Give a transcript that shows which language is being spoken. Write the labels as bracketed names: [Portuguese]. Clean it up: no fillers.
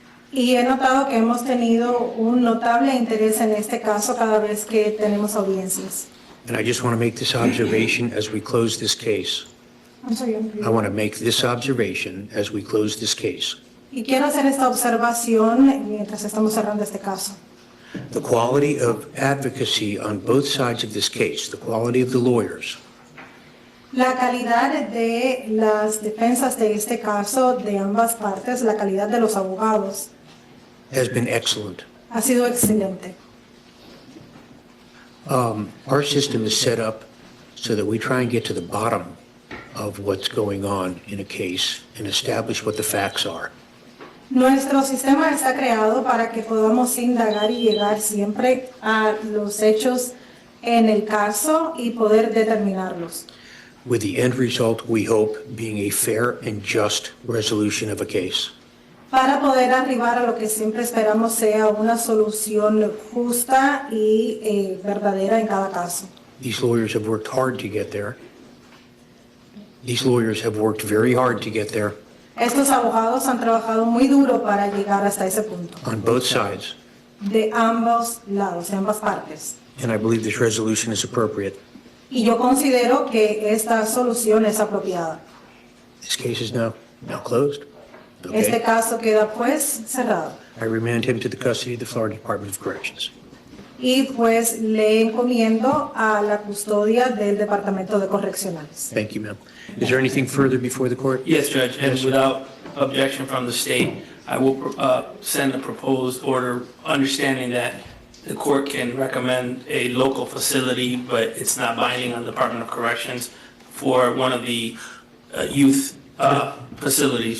[Spanish] Y he notado que hemos tenido un notable interés en este caso cada vez que tenemos audiencias. [English] And I just want to make this observation as we close this case. I'm sorry, I want to make this observation as we close this case. [Spanish] Y quiero hacer esta observación mientras estamos cerrando este caso. [English] The quality of advocacy on both sides of this case, the quality of the lawyers, [Spanish] La calidad de las defensas de este caso de ambas partes, la calidad de los abogados, [English] has been excellent. [Spanish] ha sido excelente. [English] Our system is set up so that we try and get to the bottom of what's going on in a case and establish what the facts are. [Spanish] Nuestro sistema está creado para que podamos indagar y llegar siempre a los hechos en el caso y poder determinarlos. [English] With the end result, we hope, being a fair and just resolution of a case. [Spanish] Para poder arribar a lo que siempre esperamos sea una solución justa y verdadera en cada caso. [English] These lawyers have worked hard to get there. These lawyers have worked very hard to get there [Spanish] Estos abogados han trabajado muy duro para llegar hasta ese punto, [English] on both sides, [Spanish] de ambos lados, de ambas partes. [English] and I believe this resolution is appropriate. [Spanish] Y yo considero que esta solución es apropiada. [English] This case is now closed. [Spanish] Este [English] Okay. [Spanish] caso queda pues cerrado. [English] I remand him to the custody of the Florida Department of Corrections. [Spanish] Y pues le encomiendo a la custodia del Departamento de Correccionales. [English] Thank you, ma'am. Is there anything further before the court? Yes, Judge, and without objection from the state, I will send a proposed order, understanding that the court can recommend a local facility, but it's not binding on the Department of Corrections for one of the youth facilities.